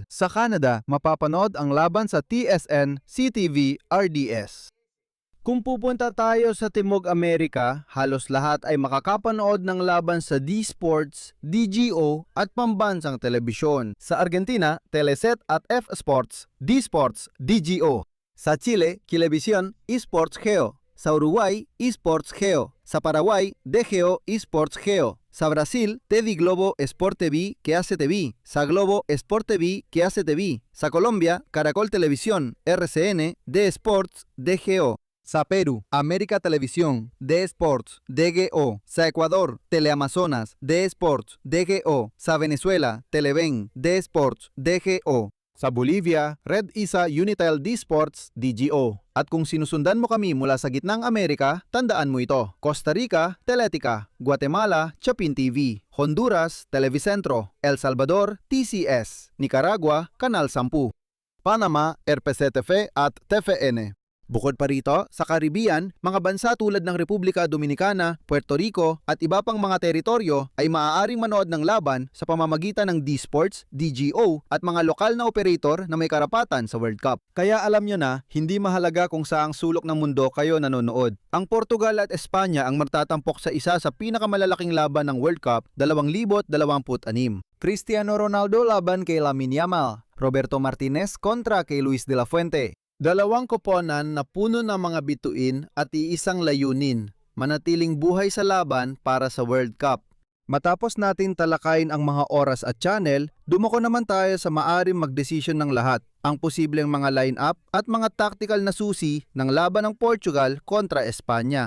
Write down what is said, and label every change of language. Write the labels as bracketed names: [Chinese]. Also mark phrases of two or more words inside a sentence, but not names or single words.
[Filipino] Sa Canada, mapapanood ang laban sa TSN, CTV, RDS. Kung pupunta tayo sa Timog Amerika, halos lahat ay makakapanood ng laban sa D-Sports, DGO at pambansang telebisyon. Sa Argentina, Teleset at F-Sports, D-Sports, DGO. Sa Chile, Kilevisión, Esports Geo. Sa Uruguay, Esports Geo. Sa Paraguay, DGO Esports Geo. Sa Brasil, TV Globo Sport TV que hace TV. Sa Globo Sport TV que hace TV. Sa Colombia, Caracol Televisión, RCN, D Sports, DGO. Sa Perú, América Televisión, D Sports, DGO. Sa Ecuador, Teleamazonas, D Sports, DGO. Sa Venezuela, Televen, D Sports, DGO. Sa Bolivia, Red Isa Unitel D-Sports DGO. At kung sinusundan mo kami mula sa gitnang Amerika, tandaan mo ito. Costa Rica, Teletica. Guatemala, Chapin TV. Honduras, Televicentro. El Salvador, TCS. Nicaragua, Canal 10. Panama, RPC-TV at TVN. Bukod pa rito, sa Caribbean, mga bansa tulad ng Republika Dominicana, Puerto Rico at iba pang mga teritoryo ay maaaring manood ng laban sa pamamagitan ng D-Sports, DGO at mga lokal na operator na may karapatan sa World Cup. Kaya alam nyo na, hindi mahalaga kung saang sulok ng mundo kayo nanonood. Ang Portugal at Espanya ang magtatampok sa isa sa pinakamalalaking laban ng World Cup 2026. Cristiano Ronaldo laban kay Lamine Yamal. Roberto Martinez kontra kay Luis de la Fuente. Dalawang koponan na puno ng mga bituin at iisang layunin, manatiling buhay sa laban para sa World Cup. Matapos natin talakayin ang mga oras at channel, dumako naman tayo sa maaring magdesisyon ng lahat, ang posibleng mga line-up at mga tactical na susi ng laban ng Portugal kontra Espanya.